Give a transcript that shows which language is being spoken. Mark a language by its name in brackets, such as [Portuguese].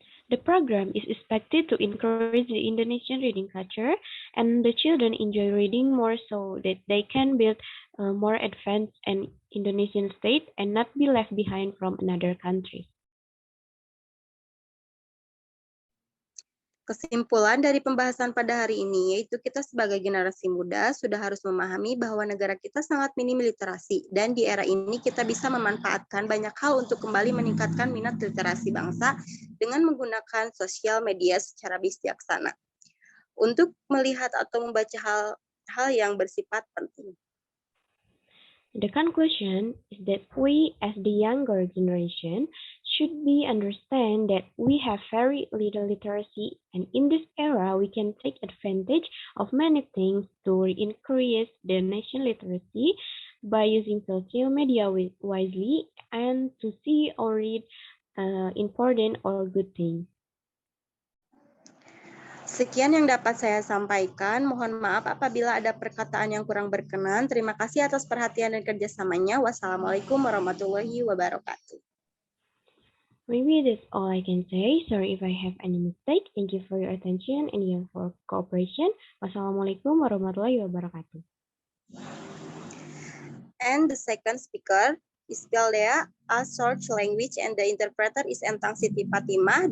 [English] The program is expected to encourage the Indonesian reading culture, and the children enjoy reading more so that they can build a more advanced and Indonesian state and not be left behind from another country. [Indonesian] Kesimpulan dari pembahasan pada hari ini yaitu kita sebagai generasi muda sudah harus memahami bahwa negara kita sangat minim literasi dan di era ini kita bisa memanfaatkan banyak hal untuk kembali meningkatkan minat literasi bangsa dengan menggunakan sosial media secara bijaksana untuk melihat atau membaca hal yang bersifat penting. [English] The conclusion is that we, as the younger generation, should be understand that we have very little literacy, and in this era, we can take advantage of many things to increase the nation literacy by using social media wisely and to see or read important or good things. [Indonesian] Sekian yang dapat saya sampaikan. Mohon maaf apabila ada perkataan yang kurang berkenan. Terima kasih atas perhatian dan kerjasamanya. [Arabic] Wassalamualaikum warahmatullahi wabarakatuh. [English] Maybe that's all I can say. Sorry if I have any mistake. Thank you for your attention and your cooperation. [Arabic] Wassalamualaikum warahmatullahi wabarakatuh. [English] And the second speaker is Pildea, a search language, and the interpreter is Entang Siti Fatimah.